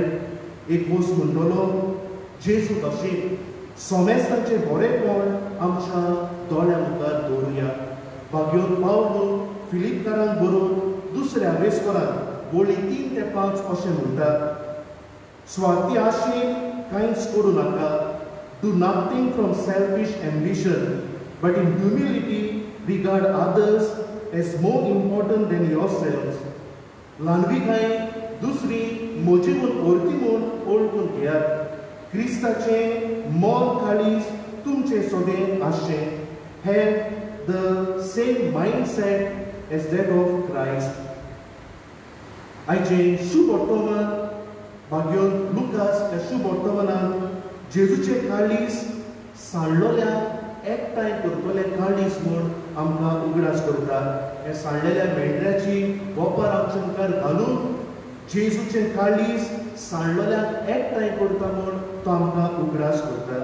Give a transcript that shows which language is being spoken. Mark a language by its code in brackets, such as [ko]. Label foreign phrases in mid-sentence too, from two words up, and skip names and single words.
[kok] एक मोस म्हणटलो जेजू तशें सोमेस्तांचें बरेपण आमच्या दोळ्या मुखार दवरुया. भाग्योत पावलो फिलिपकारांक बरोवन दुसऱ्या आवेस्वरांत वळी 3 ते 5 अशें म्हणटा स्वार्थी आशेन कांयच करूं नाका. [en] Do nothing from selfish ambition but in humility regard others as more important than yourselves. [kok] ल्हानविकाय दुसरी म्हजी म्हूण ओळखी म्हूण ओळखून घेयात. क्रिस्ताचें मोल काळीज तुमचे सोबेन आसचें. [en] Have the same mindset as that of Christ. [kok] आयचें शुभ वर्तमान भाग्योन लुकास ह्या शुभ वर्तमानांत जेजूचें काळीज सांडलोल्या एकठांय करतले काळीज म्हूण आमकां उगडास करता. हे सांडलेल्या मेंढऱ्याची वोपार आमच्या मुखार घालून जेजूचें काळीज सांडलोल्याक एकठांय करता म्हूण तो आमकां उगडास करता.